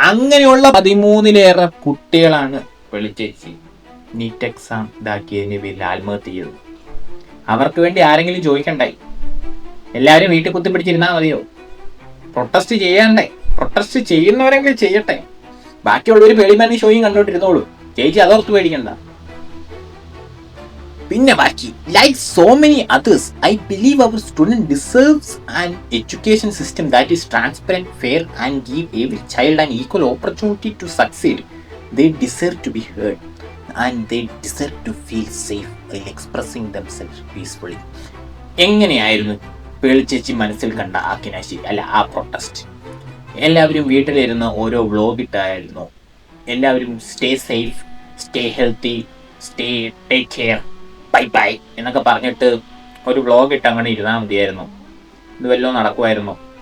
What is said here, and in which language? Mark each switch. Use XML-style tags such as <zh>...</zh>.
<ml>അങ്ങനെയുള്ള 13-ലേറെ കുട്ടികളാണ് പേളിച്ചേച്ചി NEET exam ഇതാക്കിയതിന് പേരിൽ ആത്മഹത്യ ചെയ്തത്. അവർക്ക് വേണ്ടി ആരെങ്കിലും ചോദിക്കണ്ടായി? എല്ലാവരും വീട്ടിൽ കുത്തിപ്പിടിച്ചിരുന്നാൽ മതിയോ? പ്രൊട്ടസ്റ്റ് ചെയ്യണ്ടേ? പ്രൊട്ടസ്റ്റ് ചെയ്യുന്നവരെങ്കിലും ചെയ്യട്ടെ. ബാക്കിയുള്ളവർ പേളിമാണി ഷോയും കണ്ടോണ്ടിരുന്നോളൂ. ചേച്ചി അതോർത്ത് പേടിക്കണ്ട. പിന്നെ ബാക്കി,</ml> <en>like so many others, I believe our student deserves an education system that is transparent, fair and give every child an equal opportunity to succeed. They deserve to be heard and they deserve to feel safe while expressing themselves peacefully.</en> <ml>എങ്ങനെയായിരുന്നു പേളിച്ചേച്ചി മനസ്സിൽ കണ്ട ആ കിനാശി, അല്ല ആ protest? എല്ലാവരും വീട്ടിലിരുന്ന് ഓരോ vlog ഇട്ടായിരുന്നു. എല്ലാവരും stay safe, stay healthy, take care, bye bye എന്നൊക്കെ പറഞ്ഞിട്ട് ഒരു വ്ലോഗ് ഇട്ട് അങ്ങനെ ഇരുന്നാൽ മതിയായിരുന്നു. ഇത് വല്ലതും നടക്കുമായിരുന്നു?</ml>